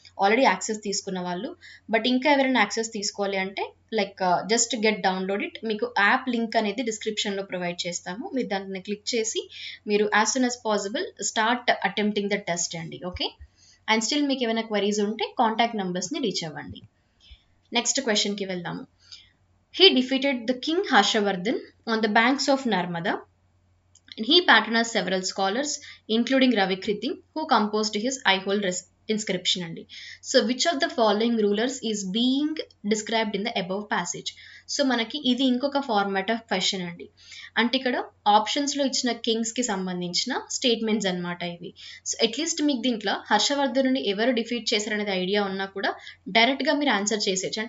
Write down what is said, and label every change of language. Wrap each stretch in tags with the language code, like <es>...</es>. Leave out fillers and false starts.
<te>Already access తీసుకున్న వాళ్ళు, but ఇంకా ఎవరైనా యాక్సెస్ తీసుకోవాలి అంటే like</te> <en>Just get download it.</en> <te>మీకు యాప్ లింక్ అనేది డిస్క్రిప్షన్లో ప్రొవైడ్ చేస్తాము. మీరు దాన్ని క్లిక్ చేసి మీరు</te> <en>as soon as possible start attempting the test</en> <te>అండి, ఓకే. అండ్ స్టిల్ మీకు ఏమైనా క్వరీస్ ఉంటే కాంటాక్ట్ నెంబర్స్ని రీచ్ అవ్వండి. నెక్స్ట్ క్వశ్చన్కి వెళ్దాము.</te> <en>He defeated the King Harshavardhan on the banks of Narmada, and he patronized several scholars, including Ravi Kriti, who composed his Aihool inscription అండి. So which of the following rulers is being described in the above passage.</en> <te>So మనకి ఇది ఇంకొక format of question అండి. అంటే ఇక్కడ ఆప్షన్స్లో ఇచ్చిన కింగ్స్కి సంబంధించిన స్టేట్మెంట్స్ అనమాట ఇవి. సో అట్లీస్ట్ మీకు దీంట్లో హర్షవర్ధనుని ఎవరు డిఫీట్ చేశారనేది ఐడియా ఉన్నా కూడా డైరెక్ట్గా మీరు ఆన్సర్ చేసేయచ్చు.</te>